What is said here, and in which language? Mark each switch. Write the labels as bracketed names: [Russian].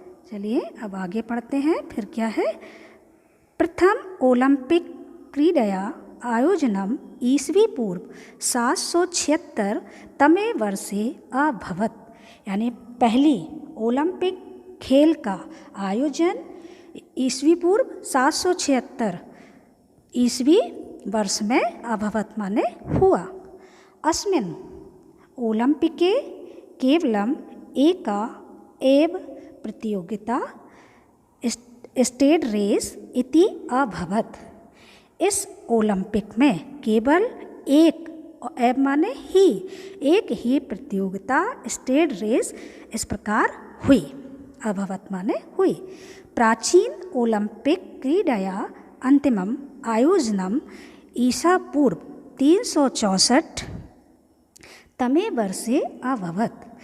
[Hindi] चलिए अब आगे पढ़ते हैं, फिर क्या है। [Sanskrit] प्रथम ओलंपिक क्रीड़या आयोजनम ईस्वी पूर्व 776 तमे वर्षे अभवत्, [Hindi] यानी पहली ओलंपिक खेल का आयोजन ईस्वी पूर्व 776 ईस्वी वर्ष में अभवत माने हुआ। [Sanskrit] अस्मिन् ओलम्पिके केवलम् एका एव प्रतियोगिता स्टेड रेस इति अभवत्। [Hindi] इस ओलंपिक में केवल एक, एव माने ही, एक ही प्रतियोगिता स्टेड रेस इस प्रकार हुई। [Sanskrit] अभवत् [Hindi] माने हुई। [Sanskrit] प्राचीन ओलंपिक क्रीडया अंतिमम आयोजनम ईसा पूर्व 364 तमे वर्षे अभवत्।